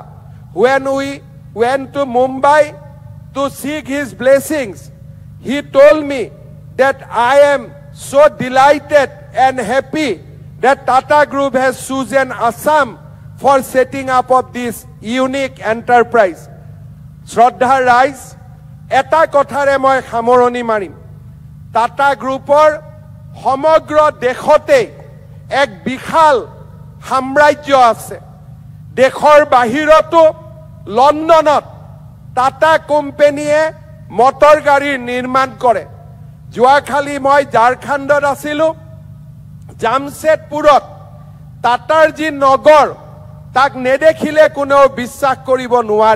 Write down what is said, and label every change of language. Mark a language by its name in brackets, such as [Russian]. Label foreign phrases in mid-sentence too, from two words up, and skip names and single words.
[English] When we went to Mumbai to seek his blessings, he told me that I am so delighted and happy that Tata Group has chosen Assam for setting up of this unique enterprise. [Assamese] Shraddha Rais, এটা কথাৰে মই সামৰণি মাৰিম. Tata Groupor সমগ্ৰ দেশতে এক বিশাল সাম্ৰাজ্য আছে। দেশৰ বাহিৰতো লণ্ডনত টাটা কোম্পানীয়ে মটৰ গাড়ী নিৰ্মাণ কৰে। যোৱাকালি মই ঝাৰখণ্ডত আছিলোঁ, জামশেদপুৰত টাটাৰ যি নগৰ তাক নেদেখিলে কোনেও বিশ্বাস কৰিব নোৱাৰে।